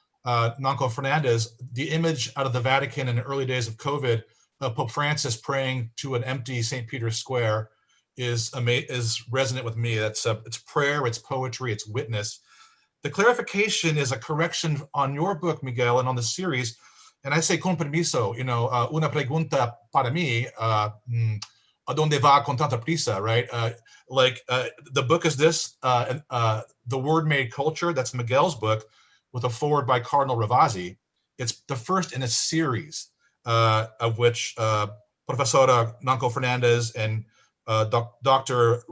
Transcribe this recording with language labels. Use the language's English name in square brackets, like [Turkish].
[English] Nanco Fernandez. The image out of the Vatican in the early days of COVID, Pope Francis praying to an empty St. Peter's Square is resonant with me. That's it's prayer, it's poetry, it's witness. The clarification is a correction on your book, Miguel, and on the series. And I say [Spanish] con permiso, una pregunta para mí, a donde va con tanta prisa, right? [English] The book is this, The Word Made Culture, that's Miguel's book, with a foreword by Cardinal Ravasi. It's the first in a series of which Professora Nanco Fernandez and Dr.